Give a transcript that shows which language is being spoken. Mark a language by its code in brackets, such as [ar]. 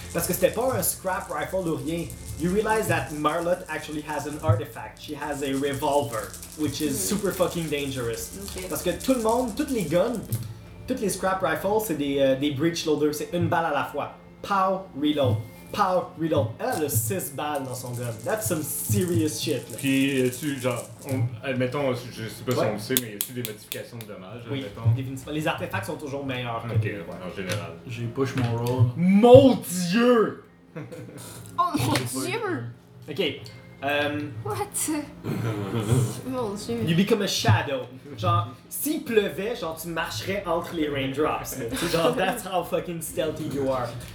[fr] Parce que c'était pas un scrap rifle ou rien. [en] You realize that Marlotte actually has an artifact. She has a revolver, which is super fucking dangerous. [fr] Okay. Parce que tout le monde, toutes les guns, toutes les scrap rifles, c'est des breech loaders. C'est une balle à la fois. Pow, reload. Pow, reload. Elle a 6 balles dans son gun. That's some serious shit. Là. Puis, tu genre, admettons, je sais pas si on le sait, mais y a-tu des modifications de dommages? Oui, admettons. Définitivement. Les artefacts sont toujours meilleurs que okay, ouais. En général. J'ai push mon roll. Mon dieu! Oh mon dieu! Ok. What? Mon dieu. [en] You become a shadow. [fr] Genre, s'il pleuvait, genre, tu marcherais entre les raindrops. [en] C'est genre, that's how fucking stealthy you are.